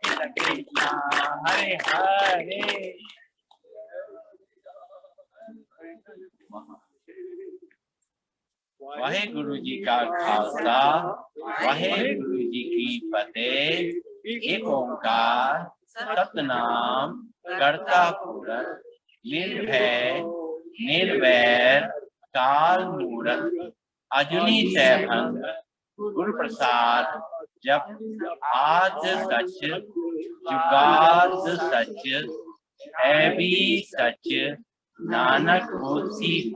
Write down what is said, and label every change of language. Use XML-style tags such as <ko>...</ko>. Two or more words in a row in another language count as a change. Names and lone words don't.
<hi>कृष्णा हरे हरे। वाहेगुरु जी का खालसा वाहेगुरु जी की फतेह।</hi> <pa>ਏਕ ਓਅੰਕਾਰ ਸਤਨਾਮ ਕਰਤਾ ਪੁਰਖ ਨਿਰਭਉ ਨਿਰਵੈਰ ਕਾਲ ਮੂਰਤ ਅਜੂਨੀ ਸੈਭੰ ਗੁਰ ਪ੍ਰਸਾਦ ਜਪ ਆਦ ਸਚ ਜੁਗਾਦ ਸਚ ਹੈ ਭੀ ਸਚ ਨਾਨਕ ਹੋਸੀ</pa>